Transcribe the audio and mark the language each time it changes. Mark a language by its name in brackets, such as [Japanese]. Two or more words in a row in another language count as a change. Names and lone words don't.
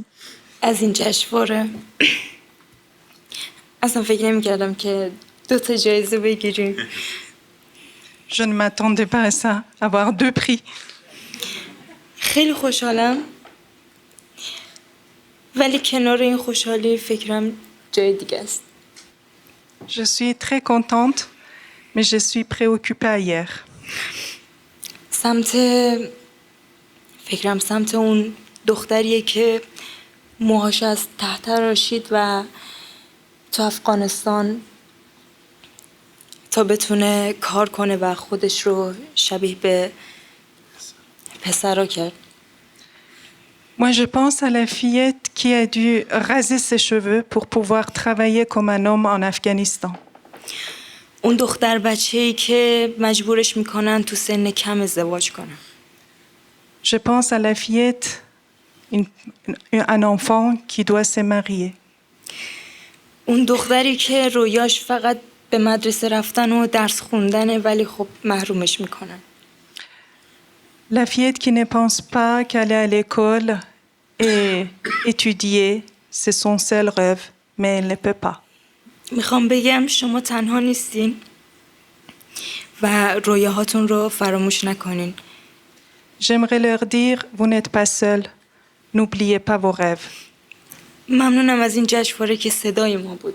[Persian] از این جشنواره. اصلا فکر نمی‌کردم که 2 جایزه بگیریم. [French] Je ne m'attendais pas à ça, avoir 2 prix. [Persian] خیلی خوشحالم. ولی کنار این خوشحالی فکرم جای دیگه است. [French] Je suis très contente, mais je suis préoccupée ailleurs. [Persian] فکرم سمت اون دختریه که موهاش از ته تراشید و تو افغانستان تا بتونه کار کنه و خودش رو شبیه به پسرا کرد. [French] Moi, je pense à la fillette qui a dû raser ses cheveux pour pouvoir travailler comme un homme en Afghanistan. [Persian] اون دختر بچه‌ای که مجبورش میکنن تو سن کم ازدواج کنه. [French] Je pense à la fillette, un enfant qui doit se marier. [Persian] اون دختری که رویاش فقط به مدرسه رفتن و درس خوندنه ولی خب محرومش میکنن. [French] La fillette qui ne pense pas qu'aller à l'école et étudier, c'est son seul rêve, mais elle ne peut pas. [Persian] میخوام بگم شما تنها نیستین و رویاهاتون رو فراموش نکنین. [French] J'aimerais leur dire, vous n'êtes pas seuls, n'oubliez pas vos rêves. [Persian] ممنونم از این جشنواره که صدای ما بود.